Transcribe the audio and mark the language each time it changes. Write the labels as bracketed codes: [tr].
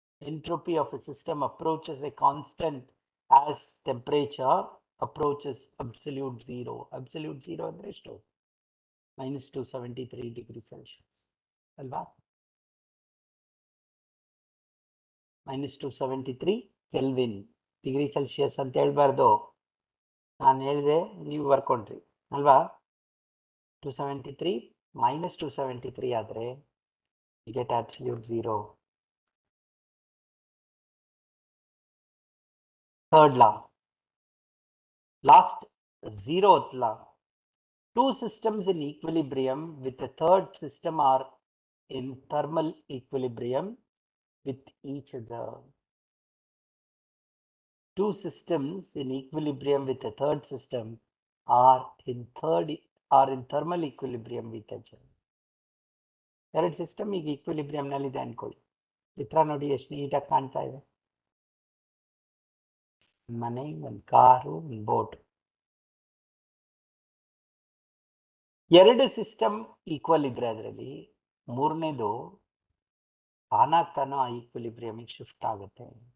[en] Entropy of a system approaches a constant as temperature approaches absolute zero. [kn] Absolute zero ಅಂದ್ರೆ ಎಷ್ಟು? -273 degree Celsius ಅಲ್ವಾ? -273 kelvin. Degree Celsius ಅಂತ ಹೇಳ್ಬಾರ್ದು, ನಾನು ಹೇಳಿದೆ, ನೀವು ಬರ್ಕೊಂಡ್ರಿ. ಅಲ್ವಾ? [en] 273 minus 273 ಆದರೆ you get absolute 0. Third law, last 0th law. Two systems in equilibrium with a third system are in thermal equilibrium with each other. Two systems in equilibrium with a third system are in thermal equilibrium with each other. [kn] ಎರಡು system ಈಗ ಈಕ್ವಿಲಿಬ್ರಿಯಂನಲ್ಲಿದೆ ಅನ್ಕೊಳ್ಳಿ. ಚಿತ್ರ ನೋಡಿ ಎಷ್ಟು ನೀಟಾಗಿ ಕಾಣ್ತಾ ಇದೆ. ಮನೆ, ಒಂದು ಕಾರು, ಒಂದು ಬೋಟ್. ಎರಡು ಸಿಸ್ಟಮ್ ಈಕ್ವಲ್ ಇದ್ರೆ ಅದರಲ್ಲಿ ಮೂರನೇದು ತಾನಾಗ್ತಾನೋ ಆ ಈಕ್ವಿಲಿಬ್ರಿಯಮಿಗೆ ಶಿಫ್ಟ್ ಆಗುತ್ತೆ.